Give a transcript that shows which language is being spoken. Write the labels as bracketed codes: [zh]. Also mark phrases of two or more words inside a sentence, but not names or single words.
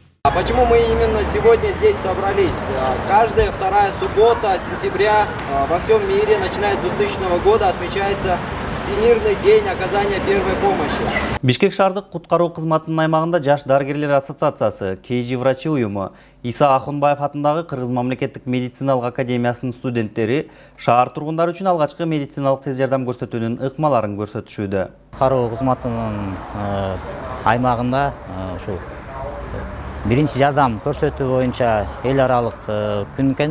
[ru] Почему мы именно сегодня здесь собрались? Каждая вторая суббота сентября во всем мире, начиная с 2000 года, отмечается Всемирный день оказания первой помощи. [ky] Бишкек шаардык куткаруу кызматынын аймагында Жаш дарыгерлер ассоциациясы, KG врачи уюму, Иса Ахунбаев атындагы Кыргыз мамлекеттик медициналык академиясынын студенттери шаар тургундары үчүн алгачкы медициналык тез жардам көрсөтүүнүн ыкмаларын көрсөтүшүүдө. Куткаруу кызматынын аймагында ушул биринчи жардам көрсөтүү боюнча эл аралык күн экен.